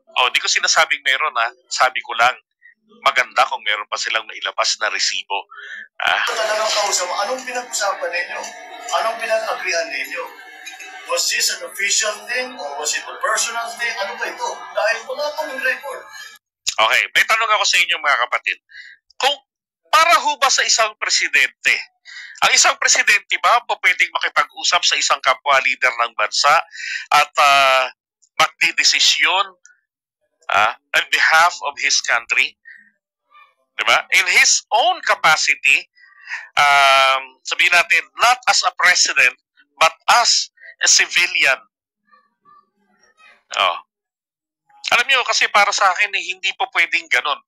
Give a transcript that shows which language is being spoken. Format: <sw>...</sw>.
<tl>Di ko sinasabing meron sabi ko lang, maganda kung meron pa silang mailabas na resibo. Talagang kausap mo, anong pinag-usapan ninyo? Anong pinag-agreehan ninyo?</tl> <en>Was this an official thing or was it a personal thing?</en> <tl>Ano ba ito? Dahil wala kaming record. Okay, may tanong ako sa inyo mga kapatid. Kung para ho ba sa isang presidente, ang isang presidente ba pwedeng makipag-usap sa isang kapwa leader ng bansa at magdidesisyon</tl> <en>on behalf of his country. Diba? In his own capacity,</en> <tl>sabihin natin,</tl> <en>not as a president, but as a civilian.</en> <tl>Oh. Alam niyo, kasi para sa akin, hindi po pwedeng ganon.</tl>